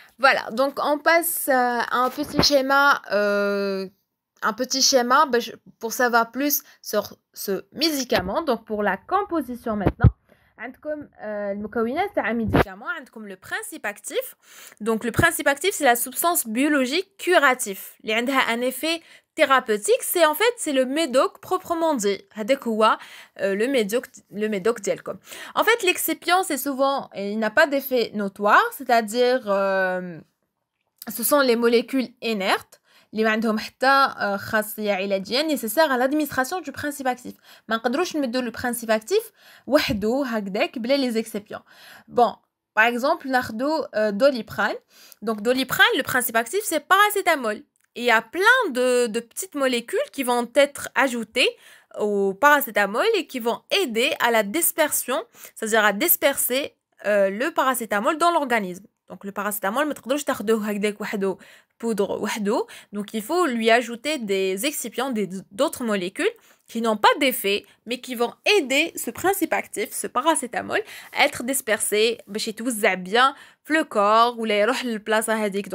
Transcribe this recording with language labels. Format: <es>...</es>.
<fr>Voilà, donc on passe à un petit schéma pour savoir plus sur ce médicament. Donc pour la composition maintenant,</fr> <ar>عندكم المكونات تاع médicament عندكم</ar> <fr>le principe actif. Donc le principe actif c'est la substance biologique curative</fr> <ar>اللي عندها</ar> <fr>un effet thérapeutique. C'est en fait c'est le médoc proprement dit.</fr> <ar>هذاك هو le médoc ديالكم.</ar> <fr>En fait l'excipient c'est souvent il n'a pas d'effet notoire, c'est-à-dire ce sont les molécules inertes</fr> <ar>اللي ما عندهم حتى خاصيه علاجيه</ar> <fr>nécessaire à l'administration du principe actif.</fr> <ar>ما نقدروش نمدوا</ar> <fr>le principe actif</fr> <ar>وحده هكذاك بلا</ar> <fr>les excipients. Bon, par exemple</fr> <ar>ناخذوا</ar> <fr>Doliprane. Donc Doliprane, le principe actif c'est paracétamol. Et il y a plein de petites molécules qui vont être ajoutées au paracétamol et qui vont aider à la dispersion, c'est-à-dire à disperser le paracétamol dans l'organisme. Donc le paracétamol</fr> <ar>ما تقدروش تاخذوه هكذاك وحده poudre وحده.</ar> <fr>Donc il faut lui ajouter des excipients, d'autres molécules qui n'ont pas d'effet mais qui vont aider ce principe actif, ce paracétamol, à être dispersé</fr> <ar>باش يتوزع</ar> <fr>bien في le corps</fr> <ar>ولا يروح للبلاصه هذيك.</ar>